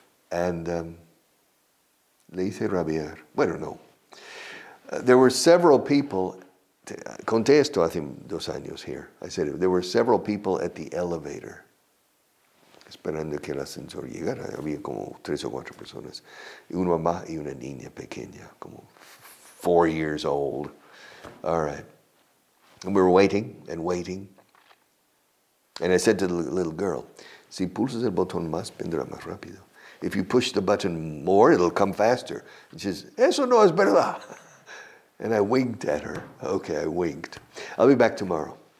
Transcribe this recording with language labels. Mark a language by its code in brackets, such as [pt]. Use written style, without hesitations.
[es] And le hice rabiar. Bueno, no. [en] There were several people, conté esto hace 2 años here. I said there were several people at the elevator, esperando que el ascensor llegara. [es] Había como 3 o 4 personas. Y una mamá y una niña pequeña, como 4 years old. [en] All right. And we were waiting and waiting. And I said to the little girl, si pulsas el botón más, vendrá más rápido. If you push the button more, it'll come faster. And she says, eso no es verdad. And I winked at her. Okay, I winked. I'll be back tomorrow.